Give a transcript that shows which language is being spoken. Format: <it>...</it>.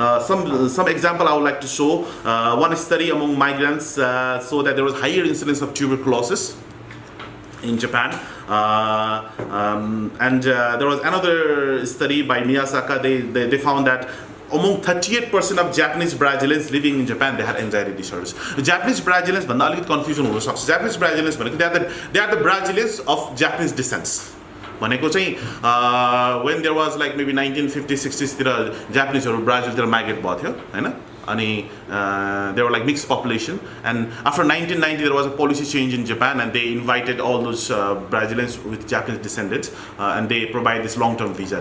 <en>Some example I would like to show. One study among migrants showed that there was higher incidence of tuberculosis in Japan. And there was another study by Miyazaki. They found that among 38% of Japanese Brazilians living in Japan, they had anxiety disorders.</en> <ne>Japanese Brazilians, भन्दा अलिकति confusion हुन सक्छ.</ne> <en>Japanese Brazilians भनेको they are the Brazilians of Japanese descent. भनेको चाहिँ when there was like maybe 1950s 60s तिर Japaneseहरु Brazilतिर migrate भएको थियो हैन अनि they were like mixed population, and after 1990 there was a policy change in Japan and they invited all those Brazilians with Japanese descendants and they provide this long-term visa.</en>